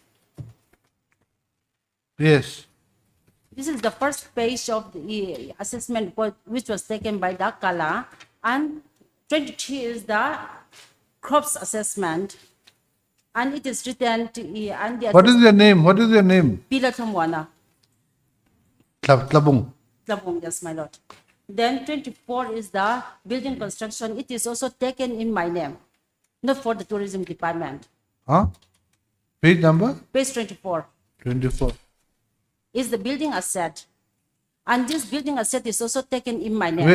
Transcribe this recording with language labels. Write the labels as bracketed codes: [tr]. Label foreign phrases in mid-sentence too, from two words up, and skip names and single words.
[en] Yes. This is the first page of the assessment report which was taken by the Kala, and 22 is the crops assessment, and it is written to and the What is your name? What is your name? Pilatamwana. Tlabung. Labong, yes, my lord. Then 24 is the building construction. It is also taken in my name, not for the tourism department. Huh? Page number? Page 24 24. is the building asset, and this building asset is also taken in my name.